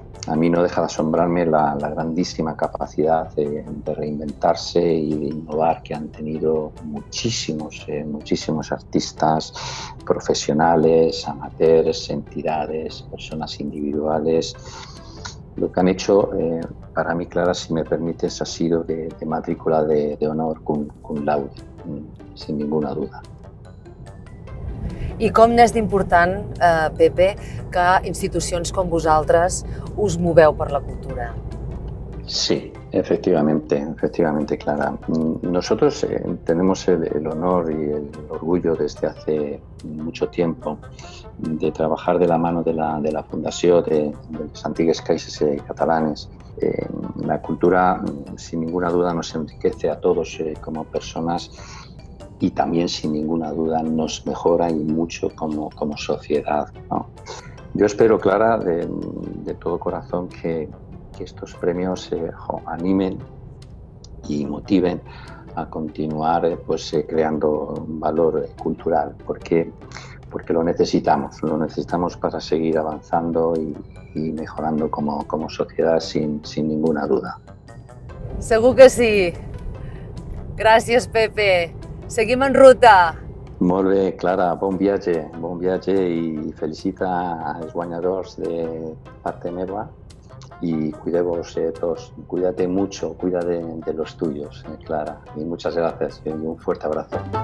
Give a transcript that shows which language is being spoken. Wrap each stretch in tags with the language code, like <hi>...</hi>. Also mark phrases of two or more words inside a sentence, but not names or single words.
<es>A mí no deja de asombrarme la grandísima capacidad de reinventarse y de innovar que han tenido muchísimos artistas, profesionales, amateurs, entidades, personas individuales. Lo que han hecho, para mí, Clara, si me permites, ha sido de matrícula de honor cum laude, sin ninguna duda.</es> <ca>I com n'és d'important, Pepe, que institucions com vosaltres us moveu per la cultura?</ca> <es>Sí, efectivamente, Clara. Nosotros tenemos el honor y el orgullo desde hace mucho tiempo de trabajar de la mano de la Fundació de les Antigues Caixes Catalanes. La cultura, sin ninguna duda, nos enriquece a todos como personas y también, sin ninguna duda, nos mejora y mucho como sociedad, ¿no? Yo espero, Clara, de todo corazón que estos premios animen y motiven a continuar creando valor cultural, porque lo necesitamos para seguir avanzando y mejorando como sociedad sin ninguna duda.</es> <ca>Segur que sí. Gràcies, Pepe. Seguim en ruta. Molt bé, Clara, bon viatge i felicita als guanyadors de parte meva</ca> <es>y cuidemos todos, cuídate mucho, cuida de los tuyos, Clara, y muchas gracias y un fuerte abrazo.</es>